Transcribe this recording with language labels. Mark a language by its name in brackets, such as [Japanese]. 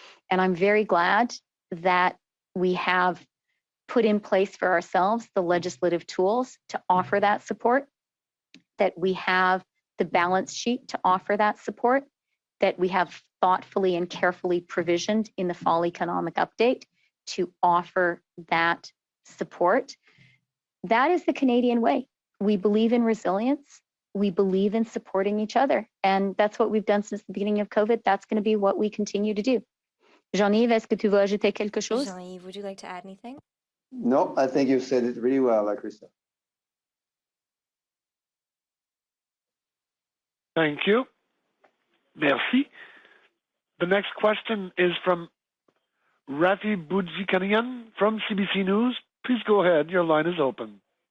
[English] And I'm very glad that we have put in place for ourselves the legislative tools to offer that support, that we have the balance sheet to offer that support, that we have thoughtfully and carefully provisioned in the fall economic update to offer that support. That is the Canadian way. We believe in resilience. We believe in supporting each other. And that's what we've done since the beginning of COVID. That's going to be what we continue to do. [French] Jean-Yves, est-ce que tu veux ajouter quelque chose? [English] Jean-Yves, would you like to add anything? No, I think you've said it really well, Krista. Thank you. Merci. The next question is from Rafi Boudjikanian from CBC News. Please go ahead. Your line is open.